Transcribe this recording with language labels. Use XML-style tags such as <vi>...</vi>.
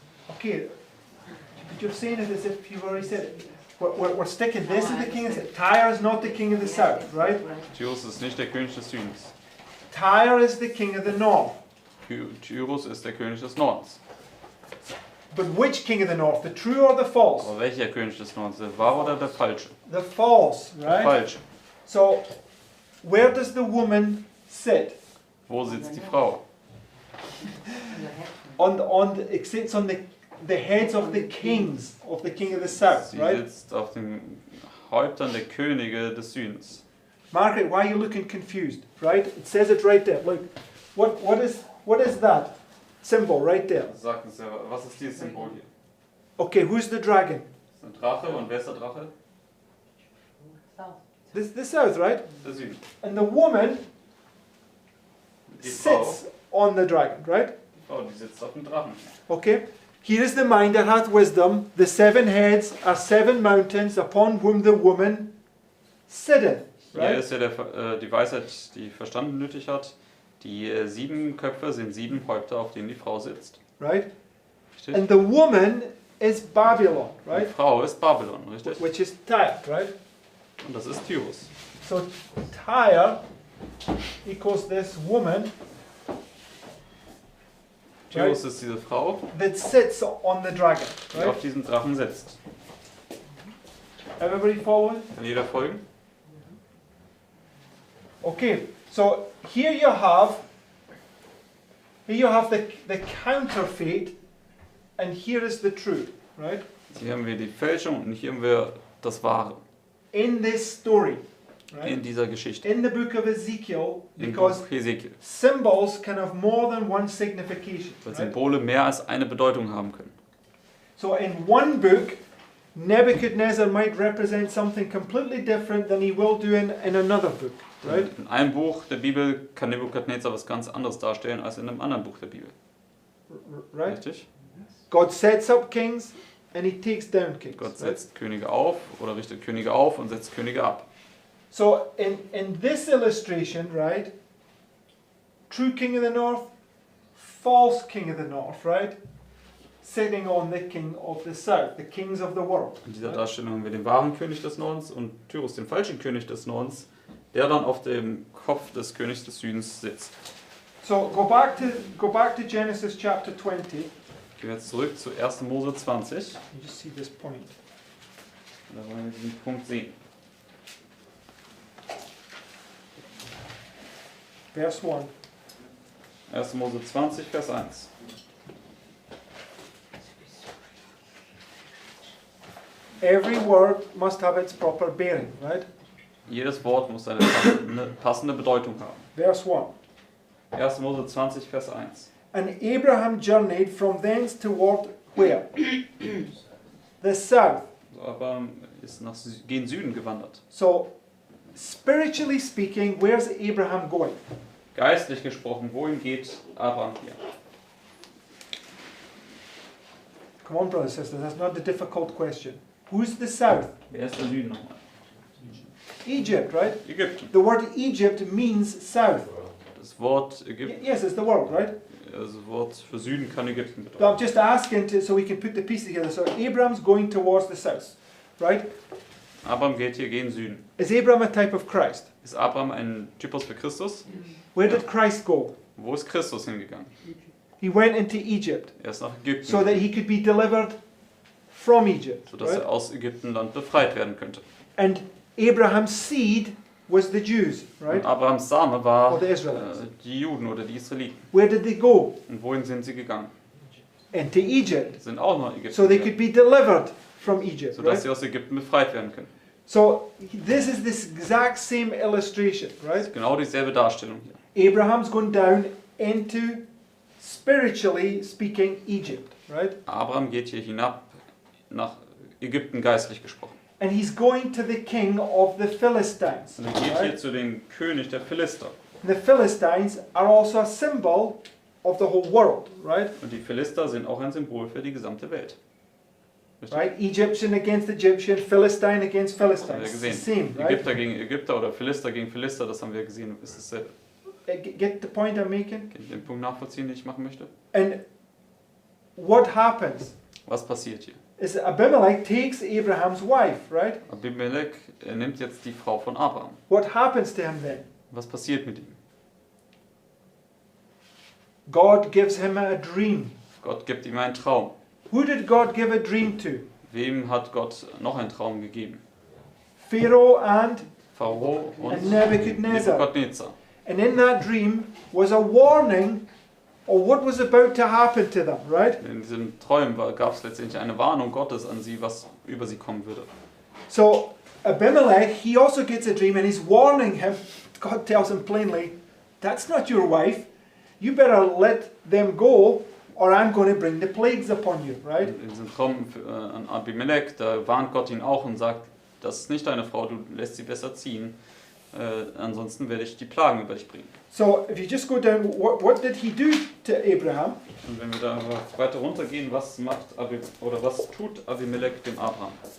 <en>Okay, but you're saying it as if you've already said it. We're sticking this is the king of the south. Tyre is not the king of the south, right?</en> <de>Tyros ist nicht der König des Südens.</de> <en>Tyre is the king of the north.</en> <de>Tyros ist der König des Nordens.</de> <en>But which king of the north? The true or the false?</en> <de>Aber welcher König des Nordens? Der wahre oder der falsche?</de> <en>The false,</en> <de>Der</de> <en>right?</en> <de>falsche.</de> <en>So, where does the woman sit?</en> <de>Wo sitzt die Frau?</de> <en>It sits on the heads of the kings of the king of the south,</en> <de>Sie</de> <en>right?</en> <de>sitzt auf den Häuptern der Könige des Südens.</de> <en>Margaret, why are you looking confused? Right? It says it right there. Look, what is that symbol right there?</en> <de>Sagt uns ja, was ist dieses Symbol hier?</de> <en>Okay, who's the dragon?</en> <de>Das ist ein Drache und wer ist der Drache?</de> <en>South. This the south, right?</en> <de>Der Süden.</de> <en>And the woman</en> <de>Die Frau,</de> <en>sits on the dragon, right?</en> <de>die sitzt auf dem Drachen.</de> <en>Okay. Here is the mind that hath wisdom. The 7 heads are 7 mountains upon whom the woman sitteth.</en> <de>Hier</de> <en>Right?</en> <de>ist ja die Weisheit, die Verstand nötig hat. Die 7 Köpfe sind 7 Häupter, auf denen die Frau sitzt.</de> <en>Right?</en> <de>Richtig?</de> <en>And the woman is Babylon,</en> <de>Die</de> <en>right?</en> <de>Frau ist Babylon, richtig?</de> <en>Which is Tyre, right?</en> <de>Und das ist Tyros.</de> <en>So Tyre equals this woman</en> <de>Tyros ist diese Frau,</de> <en>that sits on the dragon,</en> <de>die</de> <en>right?</en> <de>auf diesem Drachen sitzt.</de> <en>Everybody following?</en> <de>Kann jeder folgen?</de> <en>Okay, so here you have the counterfeit, and here is the truth, right?</en> <de>Hier haben wir die Fälschung und hier haben wir das Wahre</de> <en>In this story,</en> <de>in</de> <en>right?</en> <de>dieser Geschichte.</de> <en>In the book of Ezekiel,</en> <de>Im</de> <en>because</en> <de>Buch Hesekiel.</de> <en>symbols can have more than one signification,</en> <de>Weil</de> <en>right?</en> <de>Symbole mehr als eine Bedeutung haben können.</de> <en>So in one book, Nebuchadnezzar might represent something completely different than he will do in another book, right?</en> <de>In einem Buch der Bibel kann Nebukadnezar was ganz anderes darstellen als in einem anderen Buch der Bibel.</de> <en>Right?</en> <de>Richtig?</de> <en>God sets up kings and he takes down kings.</en> <de>Gott</de> <en>right?</en> <de>setzt Könige auf oder richtet Könige auf und setzt Könige ab.</de> <en>So in this illustration, right? True king of the north, false king of the north, right? Sitting on the king of the south, the kings of the world.</en> <de>In dieser</de> <en>right?</en> <de>Darstellung haben wir den wahren König des Nordens und Tyros, den falschen König des Nordens, der dann auf dem Kopf des Königs des Südens sitzt.</de> <en>So go back to Genesis chapter 20.</en> <de>Gehen wir jetzt zurück zu 1. Mose 20.</de> <en>You just see this point.</en> <de>Da wollen wir diesen Punkt sehen.</de> <en>Verse 1.</en> <de>1. Mose 20, Vers 1.</de> <en>Every word must have its proper bearing, right?</en> <de>Jedes Wort muss eine passende Bedeutung haben.</de> <en>Verse 1.</en> <de>1. Mose 20, Vers 1.</de> <en>And Abraham journeyed from thence toward where? The south.</en> <de>So, Abraham ist gen Süden gewandert.</de> <en>So, spiritually speaking, where's Abraham going?</en> <de>Geistlich gesprochen, wohin geht Abraham hier?</de> <en>Come on, brothers and sisters, that's not a difficult question. Who's the south?</en> <de>Wer ist der Süden nochmal?</de> <en>Egypt, right?</en> <de>Ägypten.</de> <en>The word Egypt means south.</en> <de>Das Wort Ägypten,</de> <en>Yes, it's the word, right?</en> <de>also das Wort für Süden kann Ägypten</de> <en>So</en> <de>bedeuten.</de> <en>I'm just asking so we can put the pieces together. So Abraham's going towards the south, right?</en> <de>Abraham geht hier gegen Süden.</de> <en>Is Abraham a type of Christ?</en> <de>Ist Abraham ein Typus für Christus?</de> <en>Where did Christ go?</en> <de>Wo ist Christus hingegangen?</de> <en>He went into Egypt</en> <de>Er ist nach Ägypten,</de> <en>so that he could be delivered from Egypt,</en> <de>sodass</de> <en>right?</en> <de>er aus Ägyptenland befreit werden könnte.</de> <en>And Abraham's seed was the Jews, right?</en> <de>Und Abrahams Same war</de> <en>Or the Israelites.</en> <de>die Juden oder die Israeliten.</de> <en>Where did they go?</en> <de>Und wohin sind sie gegangen?</de> <en>Into Egypt,</en> <de>Sind auch nach Ägypten</de> <en>so they</en> <de>gegangen,</de> <en>could be delivered from Egypt,</en> <de>sodass</de> <en>right?</en> <de>sie aus Ägypten befreit werden können.</de> <en>So this is this exact same illustration, right?</en> <de>Genau dieselbe Darstellung hier.</de> <en>Abraham's going down into, spiritually speaking, Egypt, right?</en> <de>Abraham geht hier hinab nach Ägypten geistlich gesprochen.</de> <en>And he's going to the king of the Philistines,</en> <de>Und er geht hier</de> <en>right?</en> <de>zu dem König der Philister.</de> <en>The Philistines are also a symbol of the whole world, right?</en> <de>Und die Philister sind auch ein Symbol für die gesamte Welt. Richtig?</de> <en>Right? Egyptian against Egyptian, Philistine against</en> <de>Das haben</de> <en>Philistine.</en> <de>wir</de> <en>It's the</en> <de>gesehen.</de> <en>same, right?</en> <de>Ägypter gegen Ägypter oder Philister gegen Philister, das haben wir gesehen. Ist dasselbe.</de> <en>Get the point I'm making?</en> <de>Könnt ihr den Punkt nachvollziehen, den ich machen möchte?</de> <en>And what happens</en> <de>Was passiert hier?</de> <en>is Abimelech takes Abraham's wife, right?</en> <de>Abimelech nimmt jetzt die Frau von Abraham.</de> <en>What happens to him then?</en> <de>Was passiert mit ihm?</de> <en>God gives him a dream.</en> <de>Gott gibt ihm einen Traum.</de> <en>Who did God give a dream to?</en> <de>Wem hat Gott noch einen Traum gegeben?</de> <en>Pharaoh and</en> <de>Pharao und</de> <en>Nebuchadnezzar.</en> <de>Nebukadnezar.</de> <en>And in that dream was a warning of what was about to happen to them, right?</en> <de>In diesen Träumen gab es letztendlich eine Warnung Gottes an sie, was über sie kommen würde.</de> <en>So Abimelech, he also gets a dream and he's warning him. God tells him plainly, that's not your wife. You better let them go or I'm going to bring the plagues upon you, right?</en> <de>In diesem Traum an Abimelech, da warnt Gott ihn auch und sagt, das ist nicht deine Frau, du lässt sie besser ziehen. Ansonsten werde ich die Plagen über dich bringen.</de> <en>So if you just go down, what did he do to Abraham?</en> <de>Und wenn wir da weiter runtergehen, was tut Abimelech dem Abraham?</de>